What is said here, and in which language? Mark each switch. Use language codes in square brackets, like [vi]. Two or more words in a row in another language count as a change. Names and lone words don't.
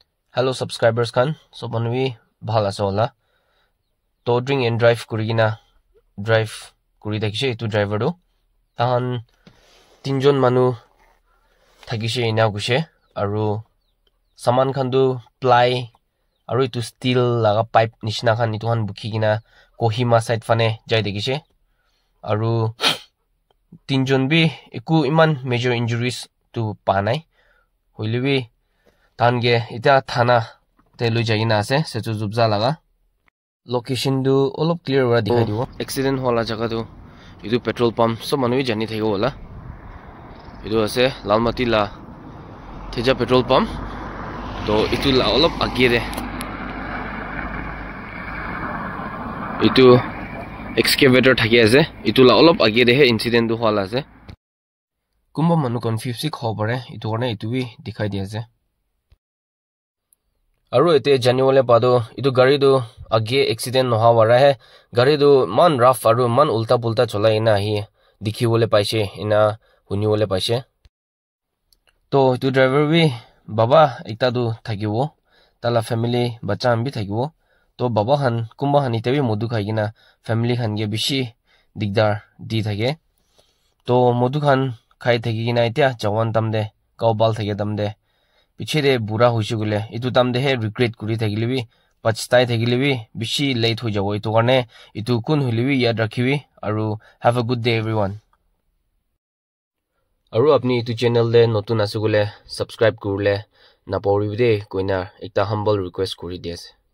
[en] Hello subscribers [nag] kan so banwi bhala sola to [en] drink and drive [nag] kurigina drive kuri dakise tu driver do tahan tinjon manu thagise ina guse aru saman khandu ply aru itu steel laga pipe nishna khan itu han bukhigina Kohima side fane jai dekise aru tinjon bi eku iman [en] major injuries [nag] tu panai hoilebi tange ita thana te lui jaina ase sechu jubja laga location du olop clear wa dikhai dibo accident hola jaga tu itu [en] petrol pump [nag] so manui jani thego hola itu ase Lalmati la Teja [en] petrol pump [nag] to itu la olop age de itu excavator thaki ase itu la olop age de he incident du hola ase kumba manu confuse khobare itu korne itu bi dikhai di ase aru ete janiwale pado itu gari du age accident no hawara hai gari du man rough aru man ulta pulta cholai na hi dikhiwole paise ina huniwole paise to itu driver bi baba ekta du thakiwo tala family bacha ambi thakiwo to baba han kumba han ite bi modu khaigina family khan ge bishi digdar di thake to modu khan khai thakigina itia jawan tamde kaubal thake tamde piche de bura hoisu gule itu tamde he regret kuri thagilibi pachtai thagilibi bishi late ho jawo itu karne itu kun hulibi yad rakhibi aru [en] have a good day everyone [nag] aru apni itu channel le notun asugule subscribe kurle na pawribi de koina ekta [en] humble request [nag] kuri diase